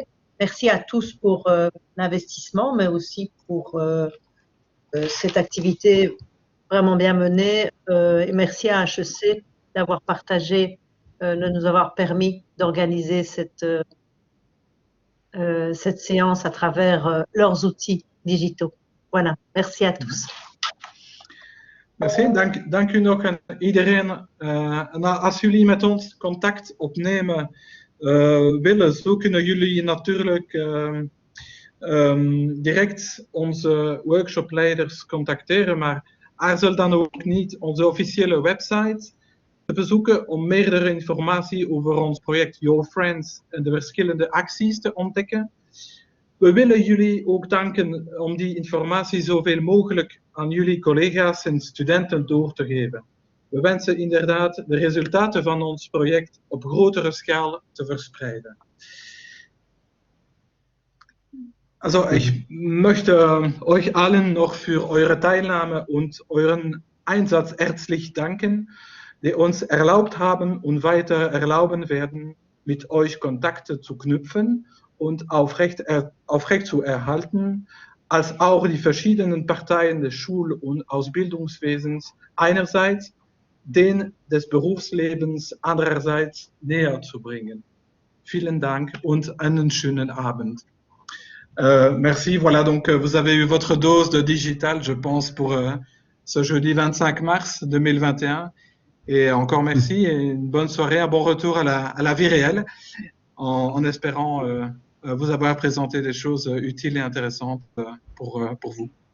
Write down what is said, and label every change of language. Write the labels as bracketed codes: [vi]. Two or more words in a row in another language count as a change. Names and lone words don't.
[fr] Merci à tous pour l'investissement, mais aussi pour cette activité vraiment bien menée. Et merci à HEC d'avoir partagé, de nous avoir permis d'organiser cette séance à travers leurs outils digitaux. Voilà, merci à tous. Merci, [nl] dank u nog aan iedereen. Als jullie met ons contact opnemen willen, zo kunnen jullie natuurlijk direct onze workshopleiders contacteren, maar aarzel dan ook niet onze officiële website te bezoeken om meerdere informatie over ons project Your Friends en de verschillende acties te ontdekken. We willen jullie ook danken om die informatie zoveel mogelijk aan jullie collega's en studenten door te geven. We wensen inderdaad de resultaten van ons project op grotere schaal te verspreiden. [de] Also, ich möchte euch allen noch für eure Teilnahme und euren Einsatz herzlich danken, die uns erlaubt haben und weiter erlauben werden, mit euch Kontakte zu knüpfen und aufrecht zu erhalten, als auch die verschiedenen Parteien des Schul- und Ausbildungswesens einerseits, den des Berufslebens andererseits näher zu bringen. Vielen Dank und einen schönen Abend. [fr] Merci. Voilà, donc vous avez eu votre dose de digital, je pense, pour ce jeudi 25 mars 2021. Et encore merci et une bonne soirée, un bon retour à la vie réelle, en espérant vous avoir présenté des choses utiles et intéressantes pour vous.